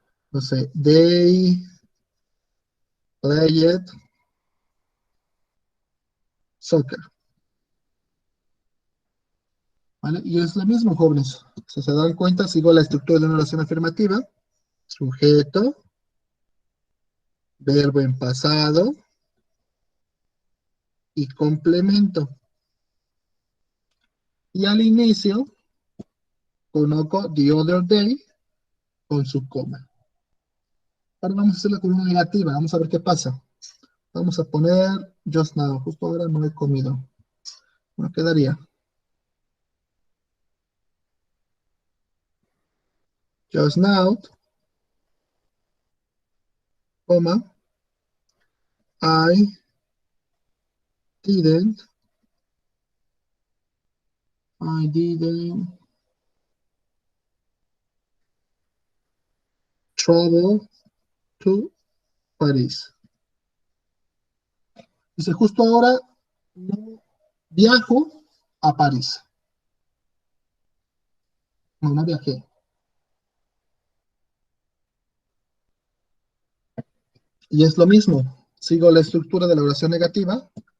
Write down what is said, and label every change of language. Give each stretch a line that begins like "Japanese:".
Spanish: No sé,
English: they played soccer.
Spanish: ¿Vale? Y es lo mismo, jóvenes. Si se dan cuenta, sigo la estructura de una oración afirmativa. Sujeto, verbo en pasado y complemento. Y al inicio, coloco
English: the other day
Spanish: con su coma. Ahora vamos a hacerla con una negativa. Vamos a ver qué pasa. Vamos a poner
English: just now.
Spanish: Justo ahora no he comido. Bueno, quedaría
English: just now, coma, I didn't, I didn't travel to Paris.
Spanish: Dice, justo ahora no viajo a París. No, no viajé. Y es lo mismo. Sigo la estructura de la oración negativa.